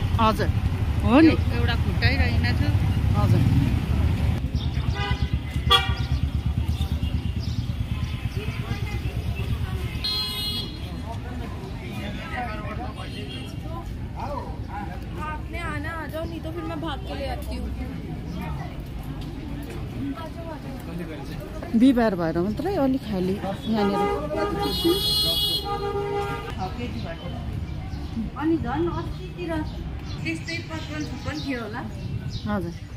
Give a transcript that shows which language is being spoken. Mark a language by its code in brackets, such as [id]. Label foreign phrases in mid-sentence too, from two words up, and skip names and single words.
[ne] हजुर हो नि एउटा खुट्टै रहेनछ हजुर [hi] आपने आना आ जाओ नहीं तो फिर मैं भाग के ले आती हूँ [ne] बिहिबार भएर मात्रै अलिक खाली यहाँनिर अनि झन् अस्तितिर त्यस्तै 55 थियो होला हजुर